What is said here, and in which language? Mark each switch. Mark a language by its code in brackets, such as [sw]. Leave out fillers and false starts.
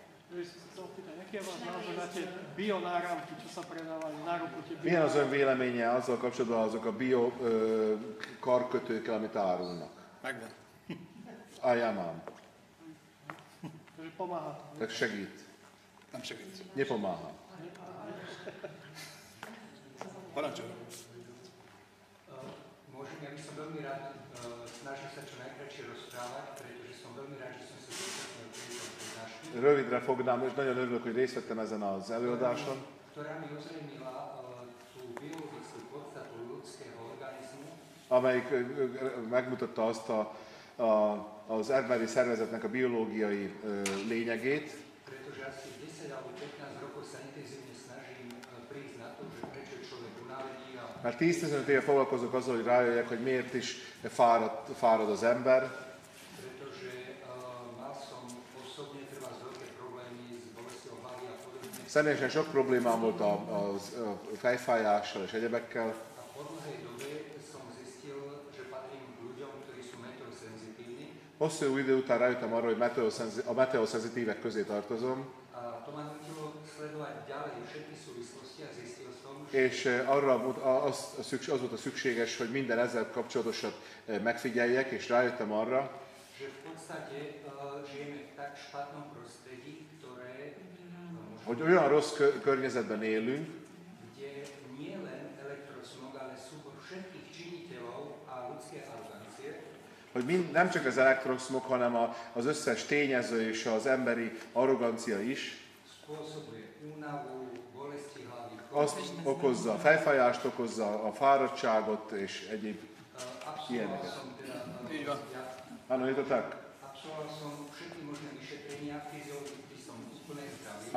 [sk] Ja som sa chcel pýtať, aký je váš názor na tie bionáramky, čo sa predávajú na ruku? [hu] Milyen az ön véleménye azzal kapcsolatban azok a bio karkötőkkel, amit árulnak? Megvan. [sk] Ja mám. Takže pomáha to. [hu] Tak segít. Nem segít. [sk] Nepomáha. [hu] Parancsolj. [sk] Môžem, ja by som veľmi rád snažil sa čo najkratšie rozprávať, pretože som veľmi rád, že som sa zúčastnil tejto prednášky. [hu] Rövidre fognám, és nagyon örülök, hogy részt vettem ezen az előadáson. [sk] Ktorá mi ozrejmila tú biologickú podstatu ľudského organizmu. [hu] Amelyik megmutatta azt az emberi szervezetnek a biológiai lényegét. [sk] Pretože asi 10 alebo 15 rokov sa intenzívne snažím prísť na to, že prečo je človek unavený. [hu] Mert 10-15 éve foglalkozok azzal, hogy rájöjjek, hogy miért is fárad az ember. [sk] Pretože mal som osobne treba veľké problémy s bolesťou hlavy a podobne. [hu] Személyesen sok problémám volt a fejfájással és egyebekkel. [sk] A po dlhej dobe som zistil, že patrím k ľuďom, ktorí sú meteosenzitívni. [hu] Hosszú idő után rájöttem arra, hogy a meteosenzitívek közé tartozom. [sk] A to ma nutilo sledovať ďalej všetky súvislosti a zistil som, [hu] És arra az volt a szükséges, hogy minden ezzel kapcsolatosat megfigyeljek, és rájöttem arra, [sk] že v podstate žijeme v tak špatnom prostredí, ktoré [hu] hogy olyan rossz környezetben élünk, [sk] kde nie len elektrosmog, ale súbor všetkých činiteľov a ľudské arogancie, [hu] hogy nem csak az elektroszmog, hanem az összes tényező és az emberi arrogancia is [sk] spôsobuje únavu, bolesti hlavy. [hu] azt okozza, a fejfájást okozza, a fáradtságot és egyéb ilyeneket. Így van. [sk] Áno, je to tak? Absolvoval som všetky možné vyšetrenia, fyziologicky som úplne zdravý.